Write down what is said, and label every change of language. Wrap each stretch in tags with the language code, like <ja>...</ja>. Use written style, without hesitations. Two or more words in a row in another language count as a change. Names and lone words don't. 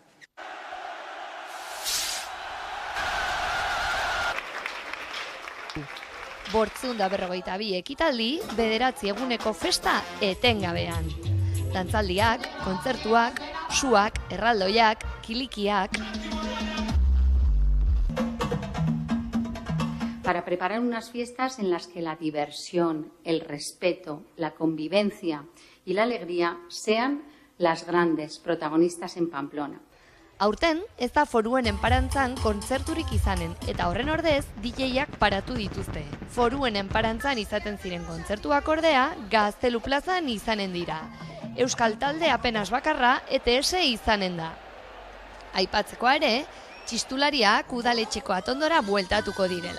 <eu>Bortzun da 42 ekitaldi, 9 eguneko festa etengabean. Dantzaldiak, kontzertuak, suak, erraldoiak, kilikiak.</eu> <es>Para preparar unas fiestas en las que la diversión, el respeto, la convivencia y la alegría sean las grandes protagonistas en Pamplona.</es> <eu>Aurten, ez da foruen enparantzan kontzerturik izanen, eta horren ordez, DJ-ak paratu dituzte. Foruen enparantzan izaten ziren kontzertuak ordea, Gaztelu plazan izanen dira. Euskal talde apenas bakarra, ETS izanen da. Aipatzekoa ere, txistulariak udaletxeko atondora bueltatuko direla.</eu>